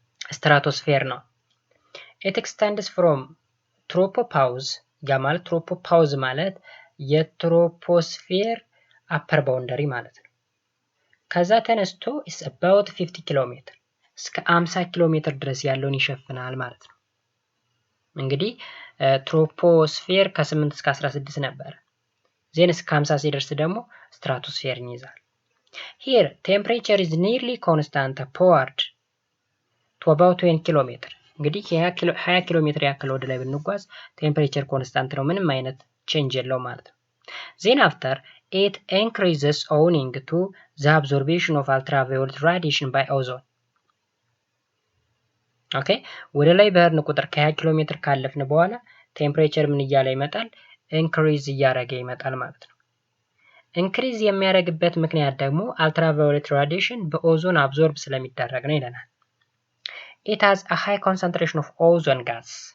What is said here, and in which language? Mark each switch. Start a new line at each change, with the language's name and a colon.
Amharic: ስትራቶስፌር ነው።
English: It extends from tropopause
Amharic: ያ ማለት ትሮፖፓውዝ ማለት የትሮፖስፌር አፐር ባውንደሪ ማለት ነው። ከዛ ተነስቶ is about 50 ኪሎ ሜትር እስከ 50 ኪሎ ሜትር ድረስ ያለውን ይሸፍናል ማለት ነው። እንግዲህ ትሮፖስፌር ከ8 እስከ 16 ነበር። ዜን እስከ 50 ሲደርስ ደግሞ ስትራቶስፌርን ይይዛል።
English: Here temperature is nearly constant upward to about 20
Amharic: ኪሎ ሜትር። እንግዲህ 20 ኪሎ ሜትር ያክል ወደ ላይ ብንጓዝ ቴምፕሬቸር ኮንስታንት ነው፣ ምንም አይነት ቼንጅ የለው ማለት ነው።
English: Then after it increases owing to the absorption of ultraviolet radiation by ozone.
Amharic: ኦኬ ወደ ላይ በሄድን ቁጥር ከ20 ኪሎ ሜትር ካለፍን በኋላ ቴምፕሬቸር ምን እያለ ይመጣል? ኢንክሪዝ እያደረገ ይመጣል ማለት ነው። ኢንክሪዝ የሚያደርግበት ምክንያት ደግሞ አልትራቫዮሌት ራዲዬሽን በኦዞን አብዞርብ ስለሚደረግ ነው ይለናል።
English: It has a high concentration of ozone gas.